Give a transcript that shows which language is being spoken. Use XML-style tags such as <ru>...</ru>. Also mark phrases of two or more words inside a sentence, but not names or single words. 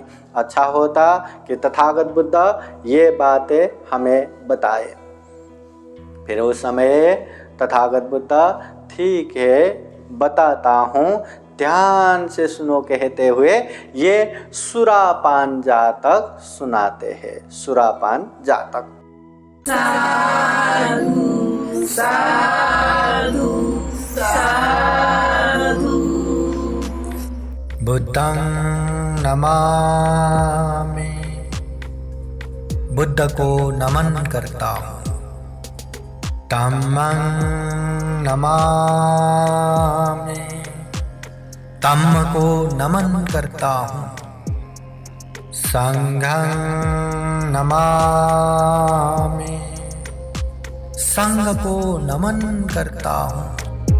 <hi>अच्छा होता कि तथागत बुद्ध ये बातें हमें बताए। फिर उस समय तथागत बुद्ध, ठीक है बताता हूँ, ध्यान से सुनो कहते हुए ये सुरापान जातक सुनाते हैं। सुरापान जातक।</hi> <pi>साधु साधु साधु। बुद्धं नमामि,</pi> <hi>बुद्ध को नमन करता हूँ।</hi> <pi>धम्मं नमामि,</pi> <hi>धम्म को नमन करता हूँ।</hi> <pi>संघं नमामि,</pi> <hi>संघ को नमन करता हूँ।</hi>